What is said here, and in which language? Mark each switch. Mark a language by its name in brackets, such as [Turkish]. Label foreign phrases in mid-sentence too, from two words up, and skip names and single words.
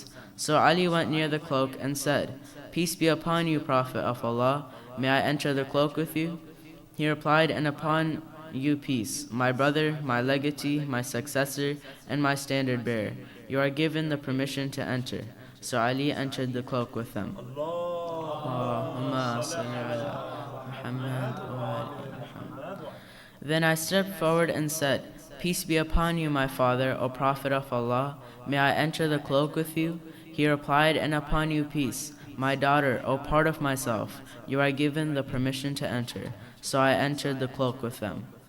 [English] So Ali went near the cloak and said, Peace be upon you, Prophet of Allah. May I enter the cloak with you? He replied, and upon you peace, my brother, my legatee, my successor, and my standard bearer. You are given the permission to enter. So Ali entered the cloak with them. [Arabic] اللهم صل على محمد وآل محمد. [English] Then I stepped forward and said, Peace be upon you, my father, O Prophet of Allah. May I enter the cloak with you? He replied, and upon you peace, my daughter, O part of myself. You are given the permission to enter. So I entered the cloak with them.